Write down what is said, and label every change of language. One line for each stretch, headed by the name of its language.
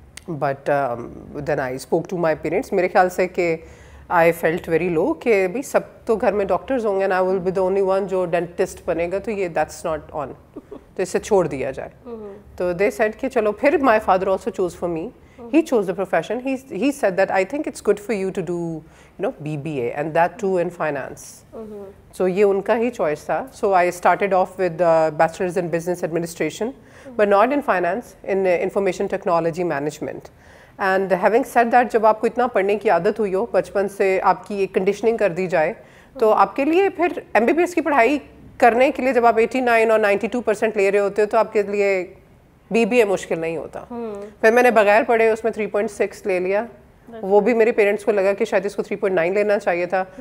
English: But then I spoke to my parents.
Hindi: मेरे ख्याल से कि
English: I felt very low
Hindi: कि भाई सब तो घर में डॉक्टर्स होंगे
English: and I will be the only one
Hindi: जो डेंटिस्ट बनेगा, तो ये
English: that's not on,
Hindi: तो इससे छोड़ दिया जाए. तो दे सेड कि चलो.
English: फिर my father also chose for me, he chose the profession. He said that I think it's good for you to do, you know, BBA and that too in finance.
Hindi: So ये उनका ही choice था.
English: So I started off with bachelor's in business administration, but not in finance, in information technology management. And having said that,
Hindi: जब आपको इतना पढ़ने की आदत हुई हो बचपन से, आपकी एक कंडीशनिंग कर दी जाए, तो आपके लिए फिर MBBS की पढ़ाई करने के लिए जब आप 89 और 92% ले रहे होते हो तो आपके लिए BBA मुश्किल नहीं होता. फिर मैंने बगैर पढ़े उसमें 3.6 ले लिया. वो भी मेरे पेरेंट्स को लगा कि शायद इसको 3.9 लेना चाहिए था.